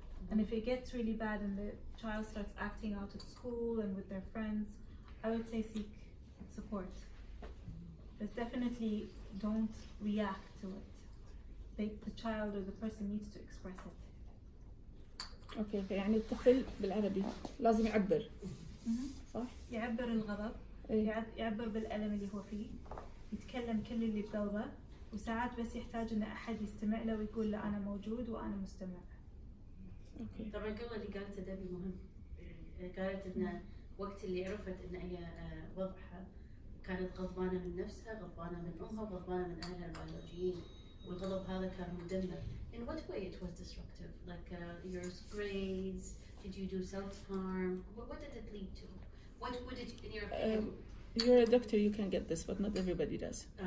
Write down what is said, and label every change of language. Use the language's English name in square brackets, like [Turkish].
[English] And if it gets really bad and the child starts acting out at school and with their friends, I would say seek support. But definitely don't react to it. The child or the person needs to express it. [Arabic] اوكي يعني الطفل بالعربي لازم يعبر صح؟ يعبر الغضب، يعبر بالألم اللي هو فيه، يتكلم كل اللي بقلبه، وساعات بس يحتاج ان احد يستمع له ويقول له انا موجود وانا مستمع. اوكي. طبعا قبل اللي قالته ديبي مهم. قالت ان وقت اللي عرفت ان هي وضعها كانت غضبانه من نفسها، غضبانه من امها، غضبانه من اهلها البيولوجيين، والغضب هذا كان مدمر. [English] In what way it was destructive? Like your grades? Did you do self-harm? What did it lead to? What would it, in your opinion? You're a doctor, you can get this, but not everybody does.